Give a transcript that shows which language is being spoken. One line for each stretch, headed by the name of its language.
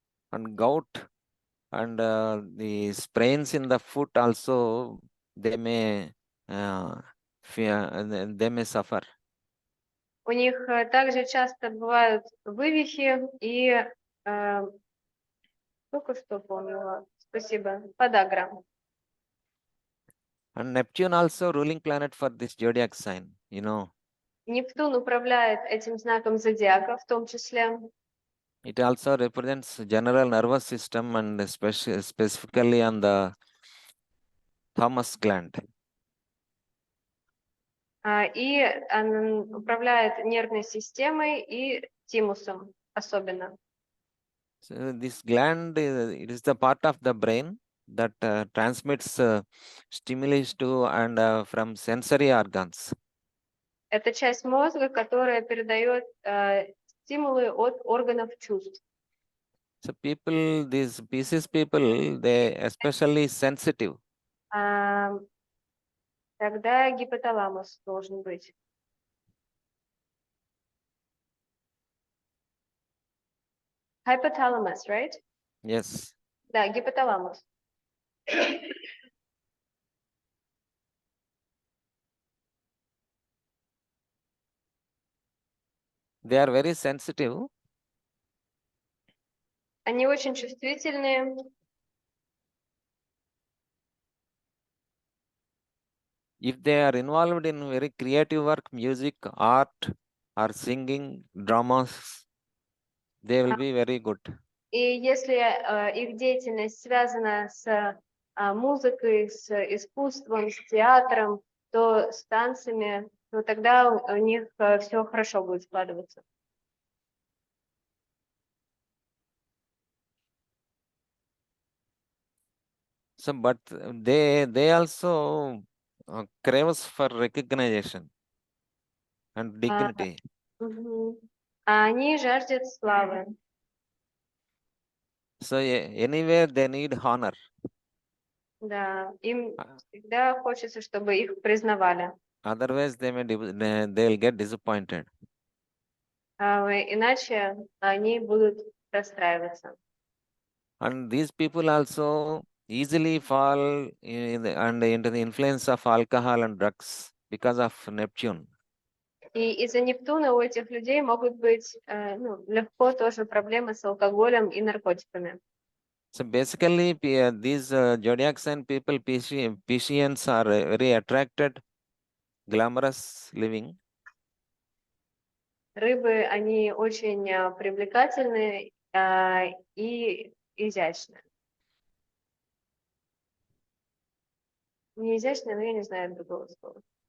English: And gout and the sprains in the foot also, they may they may suffer.
Russian: У них также часто бывают вывихи и только что помнила. Спасибо. Подагра.
English: And Neptune also ruling planet for this zodiac sign, you know.
Russian: Нептун управляет этим знаком зодиака в том числе.
English: It also represents general nervous system and specifically on the thymus gland.
Russian: И он управляет нервной системой и тимусом особенно.
English: So this gland it is the part of the brain that transmits stimulus to and from sensory organs.
Russian: Это часть мозга, которая передает стимулы от органов чувств.
English: So people, these Pisces people, they especially sensitive.
Russian: Тогда гипоталамус должен быть.
English: Hypothalamus, right? Yes.
Russian: Да, гипоталамус.
English: They are very sensitive.
Russian: Они очень чувствительные.
English: If they are involved in very creative work, music, art, or singing, dramas, they will be very good.
Russian: И если их деятельность связана с музыкой, с искусством, с театром, то с танцами, то тогда у них все хорошо будет складываться.
English: So, but they also craves for recognition and dignity.
Russian: А они жаждут славы.
English: So anywhere they need honor.
Russian: Да, им всегда хочется, чтобы их признавали.
English: Otherwise, they'll get disappointed.
Russian: Иначе они будут расстраиваться.
English: And these people also easily fall into the influence of alcohol and drugs because of Neptune.
Russian: И из-за Нептуна у этих людей могут быть легко тоже проблемы с алкоголем и наркотиками.
English: So basically, these zodiac sign people, Pisceans, are very attracted, glamorous living.
Russian: Рыбы, они очень привлекательны и изящны. Не изящны, но я не знаю другого слова.